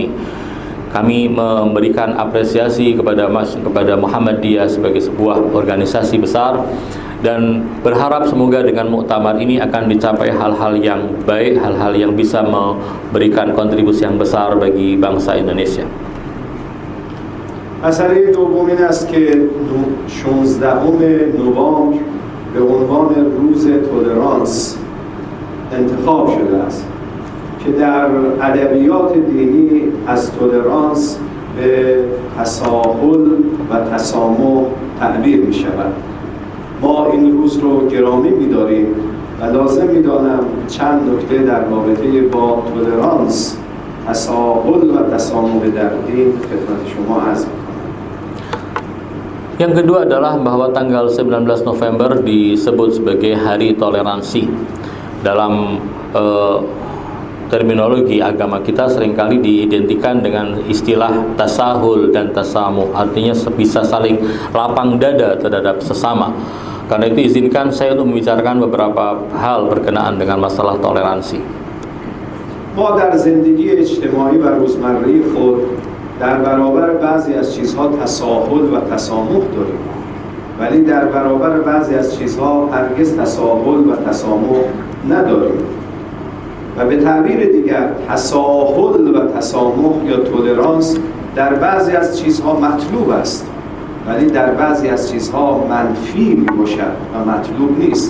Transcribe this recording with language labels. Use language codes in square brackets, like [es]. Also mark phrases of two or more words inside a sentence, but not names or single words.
[id] Kami memberikan apresiasi kepada Muhammadiyah sebagai sebuah organisasi besar dan berharap semoga dengan muktamar ini akan dicapai hal-hal yang baik, hal-hal yang bisa memberikan kontribusi yang besar bagi bangsa Indonesia. [fa] مسئله دوم این است که 16 نوامبر به عنوان روز تولرانس انتخاب شده است که در ادبیات دینی از تولرانس به تساهل و تسامح تعبیر می شود. ما این روز رو گرامی می داریم و لازم می دانم چند نکته در رابطه با تولرانس، تساهل و تسامح در دین خدمت شما عرض می کنم. [id] Yang kedua adalah bahwa tanggal 19 November disebut sebagai Hari Toleransi. Dalam terminologi agama kita seringkali diidentikan dengan istilah tasahul dan tasamuh, artinya bisa saling lapang dada terhadap sesama. Karena itu izinkan saya untuk membicarakan beberapa hal berkenaan dengan masalah toleransi. [fa] ما در زندگی اجتماعی و روزمره خود در برابر بعضی از چیزها تساهل و تسامح داریم، ولی در برابر بعضی از چیزها هرگز تساهل و تسامح نداریم. و به تعبیر دیگر تساهل و تسامح یا تولرانس در بعضی از چیزها مطلوب است، ولی در بعضی از چیزها منفی میباشد و مطلوب نیست.